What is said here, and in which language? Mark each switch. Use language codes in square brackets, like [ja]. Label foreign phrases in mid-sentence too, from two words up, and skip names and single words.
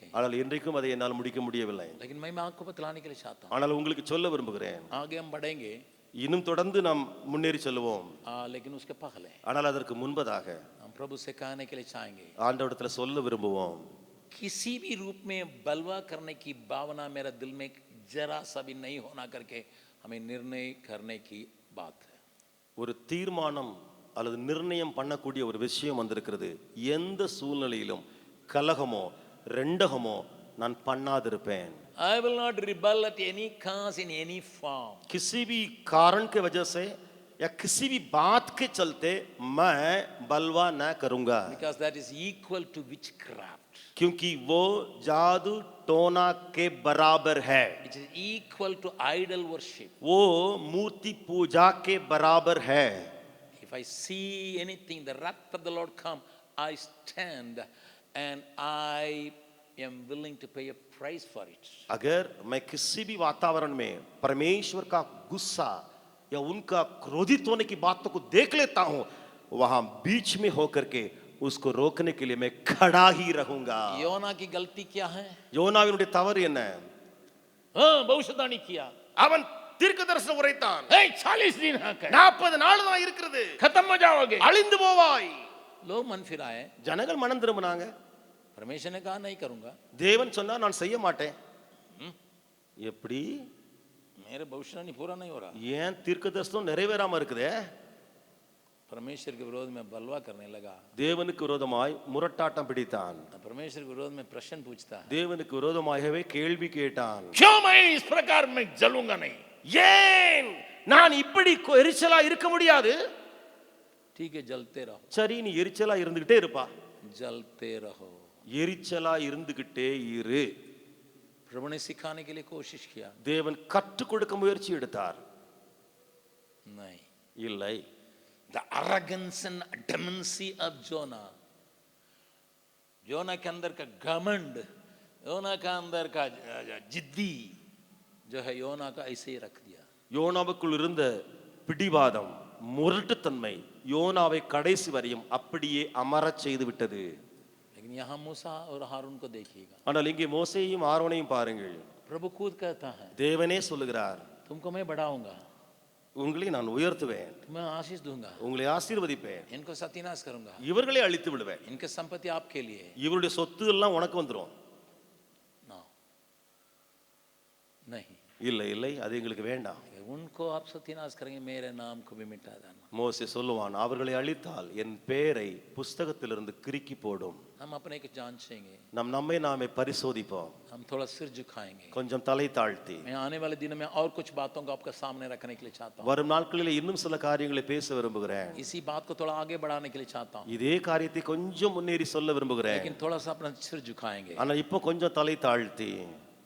[ta] ஆனால் இன்றைக்கும் அதை என்னால் முடிக்க முடியவில்லை. [hi] लेकिन मैं आपको बतलाने के लिए चाहता हूँ। [ta] ஆனால் உங்களுக்கு சொல்ல விரும்புகிறேன், [hi] आगे हम बढ़ेंगे, [ta] இன்னும் தொடர்ந்து நாம் முன்னேறி செல்வோம். [hi] लेकिन उसके पहले [ta] ஆனால் அதற்கு முன்பதாக [hi] हम प्रभु से कहने के लिए चाहेंगे, [ta] ஆண்டவரிடத்தில் சொல்ல விரும்புவோம், [hi] किसी भी रूप में बलवा करने की भावना मेरा दिल में जरा सा भी नहीं होना करके हमें निर्णय करने की बात है। [ta] ஒரு தீர்மானம் அல்லது நிர்ணயம் பண்ணக்கூடிய ஒரு விஷயம் வந்திருக்கிறது. எந்த சூழ்நிலையிலும் கலகமோ ரெண்டகமோ நான் பண்ணாதிருப்பேன். [en] I will not rebel at any cause in any form. [hi] किसी भी कारण के वजह से या किसी भी बात के चलते मैं बलवा न करूंगा, [en] Because that is equal to witchcraft. [hi] क्योंकि वो जादू टोना के बराबर है. [en] It is equal to idol worship. [hi] वो मूर्ति पूजा के बराबर है. [en] If I see anything, the wrath of the Lord come, I stand and I am willing to pay a price for it. [hi] अगर मैं किसी भी वातावरण में परमेश्वर का गुस्सा या उनका क्रोधित होने की बातों को देख लेता हूं, वहां बीच में होकर के उसको रोकने के लिए मैं खड़ा ही रहूंगा. योना की गलती क्या है? [ta] யோனாவினுடைய தவறு என்ன? [hi] भविष्यवाणी किया, [ta] அவன் தீர்க்கதரிசனம் உரைத்தான். [hi] 40 दिन है, [ta] 40 நாள் தான் இருக்கிறது, [hi] खत्म हो जाओगे, [ta] அழிந்து போவாய். [hi] लोग मन फिराए, [ta] ஜனங்கள் மனம் திரும்பினாங்க. [hi] परमेश्वर ने कहा नहीं करूंगा, [ta] தேவன் சொன்னா நான் செய்ய மாட்டேன். எப்படி? [hi] मेरे भविष्यवाणी पूरा नहीं हो रहा, [ta] ஏன் தீர்க்கதரிசனம் நிறைவேறாம இருக்குதே? [hi] परमेश्वर के विरोध में बलवा करने लगा। [ta] தேவனுக்கு விரோதமாய் முரட்டாட்டம் பிடித்தான். [hi] परमेश्वर के विरोध में प्रश्न पूछता है, [ta] தேவனுக்கு விரோதமாகவே கேள்வி கேட்டான். [hi] क्यों मैं इस प्रकार में जलूंगा नहीं? [ta] ஏன் நான் இப்படி எரிச்சலா இருக்க முடியாது? [hi] ठीक है, जलते रहो, [ta] சரி, நீ எரிச்சலா இருந்துகிட்டே இருப்பா. [hi] जलते रहो। [ta] எரிச்சலா இருந்துகிட்டே இரு. [hi] प्रभु ने सिखाने के लिए कोशिश किया, [ta] தேவன் கற்றுக் கொடுக்க முயற்சி எடுத்தார். [hi] नहीं। [ta] இல்லை. [en] The arrogance and demency of Jonah, [hi] योना के अंदर का घमंड, योना का अंदर का जिद्दी जो है, योना का ऐसे ही रख दिया. [ta] யோனாவுக்குள் இருந்த பிடிவாதம், முரட்டுத்தன்மை யோனாவை கடைசி வரையும் அப்படியே அமரச் செய்து விட்டது. [hi] लेकिन यहाँ मूसा और हारून को देखिएगा, [ta] ஆனால் இங்கே மோசேயையும் ஆரோனையும் பாருங்கள். [hi] प्रभु खुद कहता है, [ta] தேவனே சொல்லுகிறார், [hi] तुमको मैं बढ़ाऊंगा, [ta] உங்களை நான் உயர்த்துவேன், [hi] मैं आशीष दूंगा, [ta] உங்களை ஆசீர்வதிப்பேன், [hi] इनको सत्यानाश करूंगा, [ta] இவர்களை அழித்து விடுவேன், [hi] इनके संपत्ति आपके लिए, [ta] இவருடைய சொத்து எல்லாம் உனக்கு வந்துரும். [hi] ना नहीं, [ta] இல்லை இல்லை, அது எங்களுக்கு வேண்டாம். [hi] उनको आप सत्यानाश करेंगे, मेरे नाम को भी मिटा देना. [ta] மோசே சொல்லுவான், அவர்களை அழித்தால் என் பெயரை புஸ்தகத்திலிருந்து கிறுக்கி போடும். [hi] हम अपने को जांचेंगे, [ta] நம்மை நாமே பரிசோதிப்போம், [hi] हम थोड़ा सिर झुकाएंगे. [ta] கொஞ்சம் தலை தாழ்த்தி. [hi] मैं आने वाले दिनों में और कुछ बातों को आपके सामने रखने के लिए चाहता हूँ. [ta] வரும் நாட்களில் இன்னும் சில காரியங்களை பேச விரும்புகிறேன். [hi] इसी बात को थोड़ा आगे बढ़ाने के लिए चाहता हूँ, [ta] இதே காரியத்தை கொஞ்சம் முன்னேறி சொல்ல விரும்புகிறேன். [hi] लेकिन थोड़ा सा अपना सिर झुकाएंगे. [ta] ஆனா இப்போ கொஞ்சம் தலை தாழ்த்தி